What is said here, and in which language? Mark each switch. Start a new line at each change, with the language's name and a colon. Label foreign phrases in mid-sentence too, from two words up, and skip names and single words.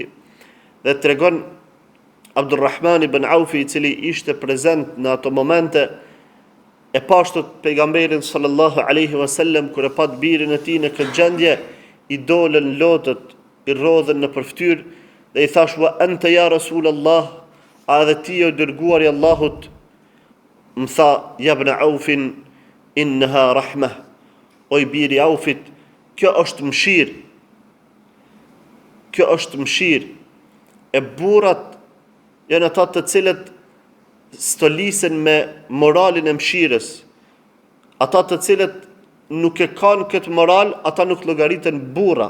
Albanian: Dhe tregon Abdurrahman ibn Aufi, i cili ishte prezent në ato momente, e pashtot pejgamberin
Arabic: صلى الله عليه وسلم
Albanian: kur e pat birin e tij në këtë gjendje, i dolën lotët, i rodhen në përftyrë dhe i thash:
Arabic: "وأنت يا رسول الله,
Albanian: a edhe ti o dërguari i Allahut?" Më tha:
Arabic: "يا ابن عوف إنها رحمة."
Albanian: O i biri Aufit, kjo është mëshirë. Kjo është mëshirë. E burrat janë ata të cilët stolisen me moralin e mëshirës. Ata të cilët nuk e kanë këtë moral, ata nuk llogariten burra.